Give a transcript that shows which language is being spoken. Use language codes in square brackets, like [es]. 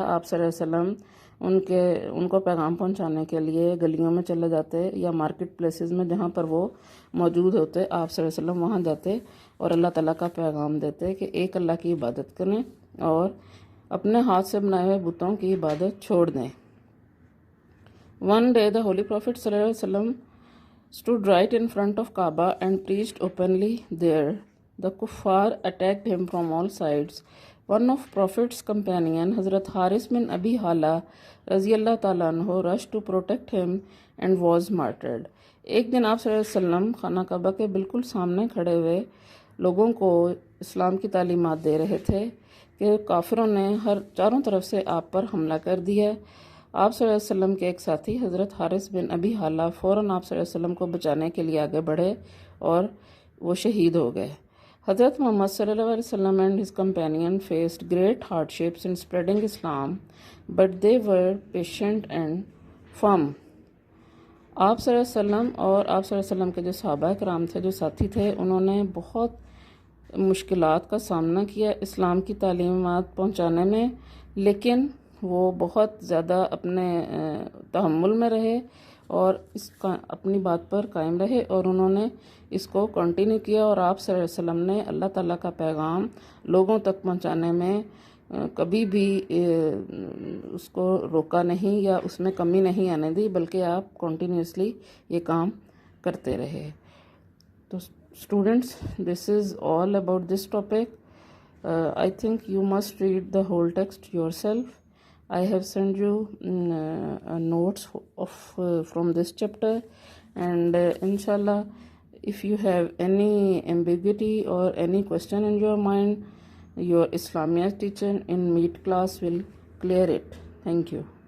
[ur] آپ صلی اللہ علیہ وسلم ان کو پیغام پہنچانے کے لیے گلیوں میں چلے جاتے یا مارکیٹ پلیسز میں جہاں پر وہ موجود ہوتے، آپ صلی اللہ علیہ وسلم وہاں جاتے اور اللہ تعالیٰ کا پیغام دیتے کہ ایک اللہ کی عبادت کریں اور اپنے ہاتھ سے بنائے ہوئے بتوں کی عبادت چھوڑ دیں. [en] One day the Holy Prophet صلی اللہ علیہ وسلم stood right in front of Kaaba and preached openly there. The kuffar attacked him from all sides. One of Prophet's companion, Hazrat Haris bin Abi Hala radiyallahu ta'ala anhu, rushed to protect him and was martyred. [ur] ایک دن آپ صلی اللہ علیہ وسلم خانہ کعبہ کے بالکل سامنے کھڑے ہوئے لوگوں کو اسلام کی تعلیمات دے رہے تھے کہ کافروں نے چاروں طرف سے آپ پر حملہ کر دیا. آپ صلی اللہ علیہ وسلم کے ایک ساتھی حضرت حارث بن ابی حالہ فوراً آپ صلی اللہ علیہ وسلم کو بچانے کے لیے آگے بڑھے اور وہ شہید ہو گئے. [en] حضرت محمد صلی اللہ علیہ وسلم and his companion faced great hardships in spreading Islam, but they were patient and firm. [ur] آپ صلی اللہ علیہ وسلم اور آپ صلی اللہ علیہ وسلم کے جو صحابہ کرام تھے، جو ساتھی تھے، انہوں نے بہت مشکلات کا سامنا کیا اسلام کی تعلیمات پہنچانے میں، لیکن وہ بہت زیادہ اپنے تحمل میں رہے اور اپنی بات پر قائم رہے اور انہوں نے اس کو کنٹینیو کیا. اور آپ صلی اللہ علیہ وسلم نے اللہ تعالیٰ کا پیغام لوگوں تک پہنچانے میں کبھی بھی اس کو روکا نہیں یا اس میں کمی نہیں آنے دی، بلکہ آپ کنٹینیوسلی یہ کام کرتے رہے. [en] تو students, this is all about this topic. I think you must read the whole text yourself. I have sent you notes from this chapter, and inshallah, if you have any ambiguity or any question in your mind, your Islamiyat teacher in Meet class will clear it. Thank you.